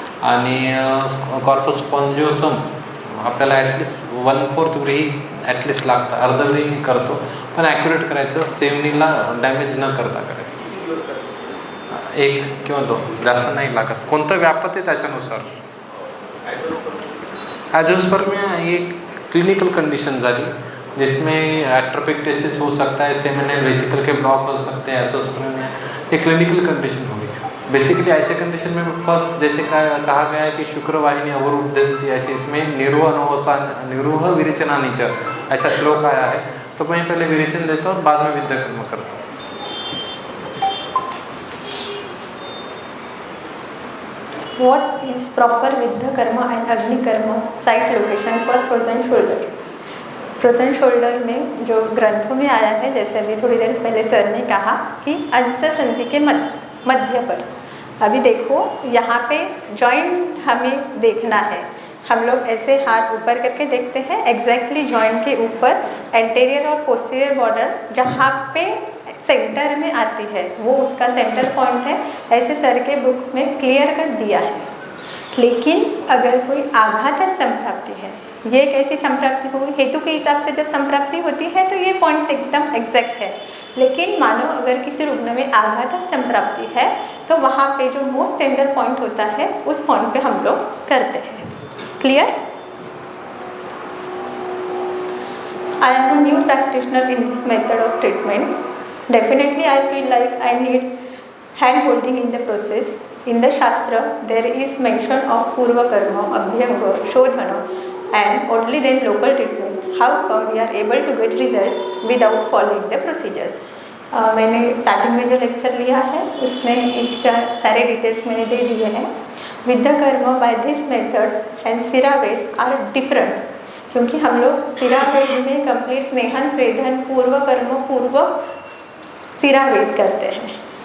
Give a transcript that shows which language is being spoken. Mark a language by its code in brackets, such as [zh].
[mr] आणि कॉर्पस स्पॉन्जिओसम आपल्याला ॲटलिस्ट 1/4 ही ॲटलिस्ट लागतं, अर्धवेळी करतो। पण ॲक्युरेट करायचं, सेवनीला डॅमेज न करता करायचं. एक किंवा दोन, जास्त नाही लागत. कोणतं व्यापत आहे त्याच्यानुसार. [hi] एजोस्पर्मिया एक क्लिनिकल कंडीशन झाली जिसमें एट्रोपिक हो सकता है, सेमिनल वेसिकल के ब्लॉक हो सकते हैं. एजोस्पर्मिया एक क्लिनिकल कंडीशन होगी. बेसिकली ऐसे कंडीशन में फर्स्ट जैसे कहा गया है कि शुक्रवाहिनी अवरुद्धंती, ऐसे इसमें निरूह विरेचनानीच ऐसा श्लोक आया है. तो मैं पहले विरेचन देता हूँ और बाद में विद्या कर्म करता हूँ. [en] What is proper Vidya karma and Agni karma site location for frozen shoulder? [hi] Frozen shoulder में जो ग्रंथों में आया है, जैसे अभी थोड़ी देर पहले सर ने कहा कि अंश संधि के मध्य पर. अभी देखो यहाँ पे जॉइंट हमें देखना है. हम लोग ऐसे हाथ ऊपर करके देखते हैं, एग्जैक्टली जॉइंट के ऊपर एंटीरियर और पोस्टीरियर बॉर्डर जहाँ पे सेंटर में आती है वो उसका सेंटर पॉइंट है. ऐसे सर के बुक में क्लियर कर दिया है. लेकिन अगर कोई आघात संप्राप्ति है, ये एक ऐसी संप्राप्ति हुई, हेतु के हिसाब से जब संप्राप्ति होती है तो ये पॉइंट्स एकदम एग्जैक्ट है. लेकिन मानो अगर किसी रुग्ण में आघात संप्राप्ति है तो वहाँ पे जो मोस्ट टेंडर पॉइंट होता है उस पॉइंट पे हम लोग करते हैं. Clear? [en] I am a new practitioner in this method of treatment. Definitely I feel like I need hand holding in the process. In the Shastra there is mention of Purva Karma, Abhyanga, Shodhana and only then local treatment. How come we are able to get results without following the procedures? [hi] मैंने starting में जो lecture लिया है उसमें इसका सारे details मैंने दे दिए हैं. विद्या कर्म [en] by this method [hi] and सिरावेद [en] are different, [hi] क्योंकि हम लोग सिरावेद में कंप्लीट स्नेहन स्वेदन पूर्व कर्म पूर्व सिरावेद करते हैं.